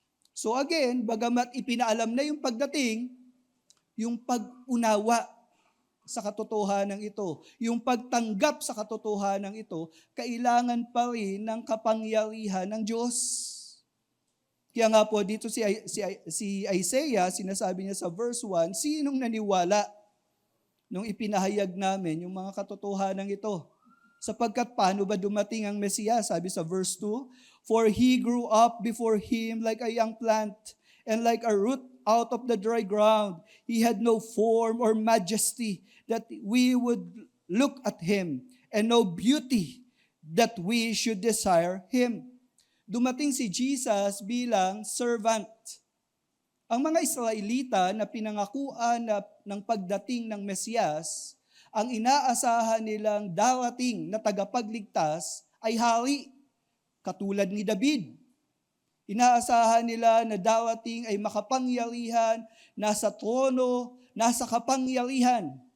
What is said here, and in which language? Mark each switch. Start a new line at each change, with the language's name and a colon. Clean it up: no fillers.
Filipino: So again, bagamat ipinaalam na yung pagdating, yung pag-unawa sa katotohanan ito, yung pagtanggap sa katotohanan ito, kailangan pa rin ng kapangyarihan ng Diyos. Kaya nga po dito si Isaiah, sinasabi niya sa verse 1, sinong naniwala nung ipinahayag namin yung mga katotohanan ito? Sapagkat paano ba dumating ang Mesiyas? Sabi sa verse 2,
English: for he grew up before him like a young plant, and like a root out of the dry ground. He had no form or majesty that we would look at him, and no beauty that we should desire him.
Filipino: Dumating si Jesus bilang servant. Ang mga Israelita na pinangakuan ng pagdating ng Mesiyas, ang inaasahan nilang darating na tagapagligtas ay hari, katulad ni David. Inaasahan nila na darating ay makapangyarihan, nasa trono, nasa kapangyarihan.